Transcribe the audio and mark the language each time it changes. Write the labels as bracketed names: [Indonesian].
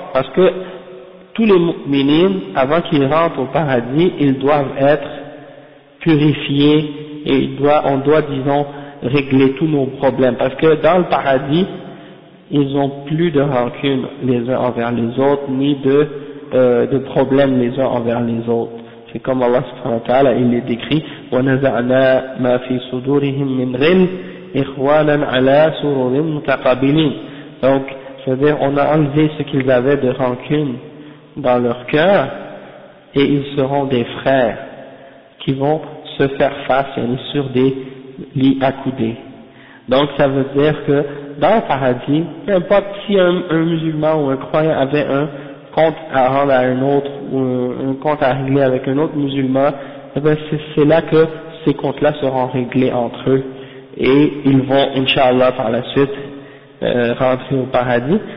[French] Parce que tous les mu'minines, avant qu'ils rentrent au paradis, ils doivent être purifier et on doit, disons, régler tous nos problèmes. Parce que dans le paradis, ils n'ont plus de rancune les uns envers les autres, ni de problèmes les uns envers les autres. C'est comme Allah subhanahu wa ta'ala, il est décrit, [Arabic] وَنَزَعْنَا مَا فِي صُدُورِهِمْ مِنْ غِلٍّ إِخْوَانًا عَلَى سُرُرٍ مُتَقَابِلِينَ. [French] Donc, c'est-à-dire, on a enlevé ce qu'ils avaient de rancune dans leur cœur, et ils seront des frères qui vont se faire face sur des lits accoudés. Donc ça veut dire que dans le paradis, peu importe si un musulman ou un croyant avait un compte à rendre à un autre, ou un compte à régler avec un autre musulman, eh bien c'est là que ces comptes-là seront réglés entre eux, et ils vont, Inch'Allah, par la suite, rentrer au paradis.